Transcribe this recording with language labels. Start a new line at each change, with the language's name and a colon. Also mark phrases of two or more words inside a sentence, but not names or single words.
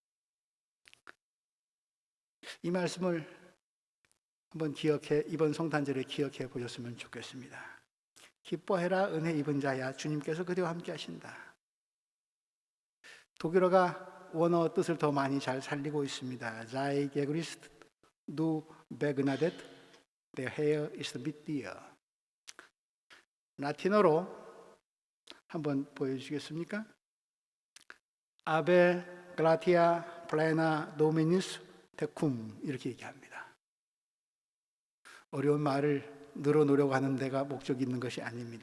Korean: 이 말씀을 한번 이번 성탄절에 기억해 보셨으면 좋겠습니다. 기뻐해라, 은혜 입은 자야, 주님께서 그대와 함께 하신다. 독일어가 원어 뜻을 더 많이 잘 살리고 있습니다.
German: Sei gegrüßt, du begnadet, der Herr ist mit dir.
Korean: 라틴어로 한번 보여주시겠습니까?
Latin: Ave gratia plena Dominus tecum
Korean: 이렇게 얘기합니다. 어려운 말을 늘어놓으려고 하는 데가 목적이 있는 것이 아닙니다.